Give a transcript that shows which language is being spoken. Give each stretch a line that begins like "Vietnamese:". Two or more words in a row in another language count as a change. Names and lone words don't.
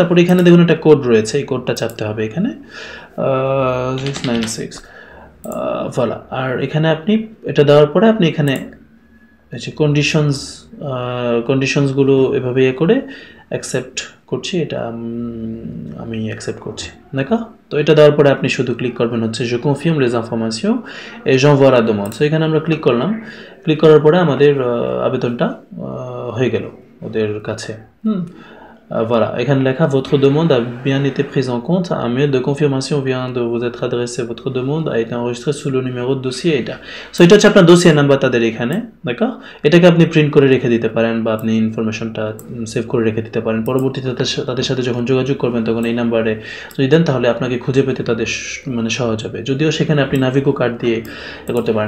Bangla: তারপরে এখানে দেখুন একটা কোড রয়েছে, এই কোডটা চাপতে হবে এখানে 696। আর এখানে আপনি এটা দেওয়ার পরে আপনি এখানে কন্ডিশনসগুলো এভাবে করে অ্যাকসেপ্ট করছি, এটা আমি অ্যাকসেপ্ট করছি, দেখো। তো এটা দেওয়ার পরে আপনি শুধু ক্লিক করবেন হচ্ছে
French: je confirme les informations et j'envoie la demande।
Bangla: সো এখানে আমরা ক্লিক করলাম, ক্লিক করার পরে আমাদের আবেদনটা হয়ে গেল ওদের কাছে। এখানে লেখা
French: votre demande a bien été prise en compte, un mail de confirmation vient de vous être adressé, votre demande a été enregistrée sous le numéro de dossier এটা।
Bangla: সো এটা হচ্ছে আপনার ডোসিয়ার নাম্বার তাদের এখানে, দেখো। এটাকে আপনি প্রিন্ট করে রেখে দিতে পারেন, বা আপনি ইনফরমেশনটা সেভ করে রেখে দিতে পারেন। পরবর্তীতে তাদের সাথে যখন যোগাযোগ করবেন তখন এই নাম্বারে যদি দেন তাহলে আপনাকে খুঁজে পেতে তাদের মানে সহজ হবে, যদিও সেখানে আপনি নাভিগো কার্ড দিয়ে করতে পারেন।